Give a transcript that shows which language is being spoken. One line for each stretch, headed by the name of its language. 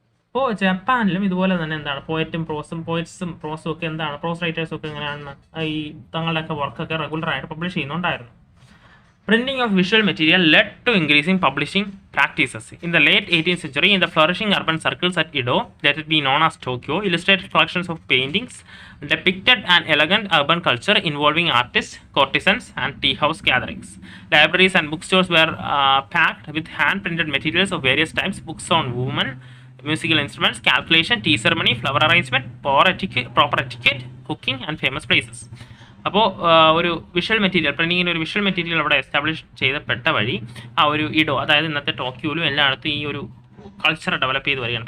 Malayalam: അപ്പോൾ ജപ്പാനിലും ഇതുപോലെ തന്നെ എന്താണ് പോയറ്റ്സും പ്രോസും ഒക്കെ എന്താണ് പ്രോസ് റൈറ്റേഴ്സും ഒക്കെ എങ്ങനെയാണ് ഈ തങ്ങളുടെയൊക്കെ വർക്കൊക്കെ റെഗുലറായിട്ട് പബ്ലിഷ് ചെയ്യുന്നുണ്ടായിരുന്നു.
English: Printing of visual material led to increasing publishing practices. In the late 18th century, in the flourishing urban circles at Edo, let it be known as Tokyo, illustrated collections of paintings depicted an elegant urban culture involving artists, courtesans, and tea house gatherings. Libraries and bookstores were packed with hand-printed materials of various types, books on women, musical instruments, calculation, tea ceremony, flower arrangement, proper etiquette, cooking, and famous places.
Malayalam: അപ്പോൾ ഒരു visual material പ്രിൻറ്റിങ്ങിൻ്റെ ഒരു visual material അവിടെ establish ചെയ്തപ്പെട്ട വഴി ആ ഒരു ഇഡോ അതായത് ഇന്നത്തെ ടോക്കിയോയിലും എല്ലായിടത്തും ഈ ഒരു കൾച്ചർ ഡെവലപ്പ് ചെയ്ത് വരികയാണ്.